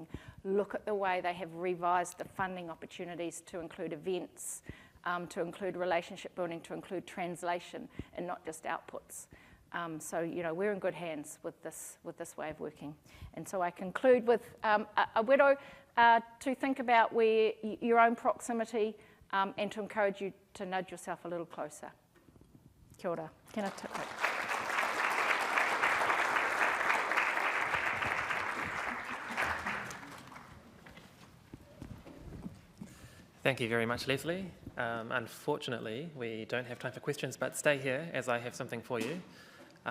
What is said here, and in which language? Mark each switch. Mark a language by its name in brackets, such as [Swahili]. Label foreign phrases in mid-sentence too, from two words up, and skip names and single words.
[English] Look at the way they have revised the funding opportunities to include events, to include relationship building, to include translation, and not just outputs. So we're in good hands with this way of working. And so I conclude with a widow to think about where your own proximity and to encourage you to nudge yourself a little closer. [Māori] Kia ora. Tēnā tātou. [English] Thank you very much, Lesley. Unfortunately, we don't have time for questions, but stay here as I have something for you.